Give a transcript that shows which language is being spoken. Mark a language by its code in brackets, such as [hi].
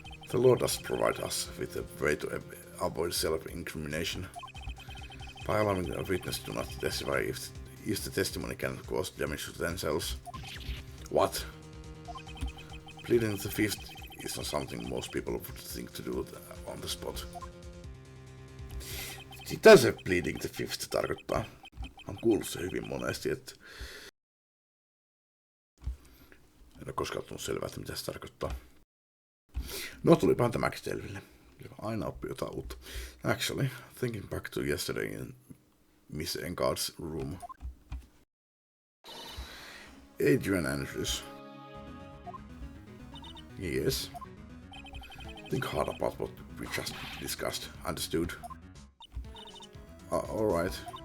[en] The law does provide us with a way to avoid self-incrimination by allowing a witness to not testify if the testimony can cause damage to themselves. What? Pleading the fifth is not something most people would think to do on the spot. [fi] Sitä se [en] pleading the fifth [fi] tarkoittaa. Olen kuullut se hyvin monesti, että en ole koskaan tullut selvää, että mitä se tarkoittaa. No, tulipahan tämäkin selville. Aina oppii jotain uutta. [en] Actually, thinking back to yesterday in Miss Engard's room. Adrian Andrews. Yes. Think hard about what we just discussed. Understood? Alright.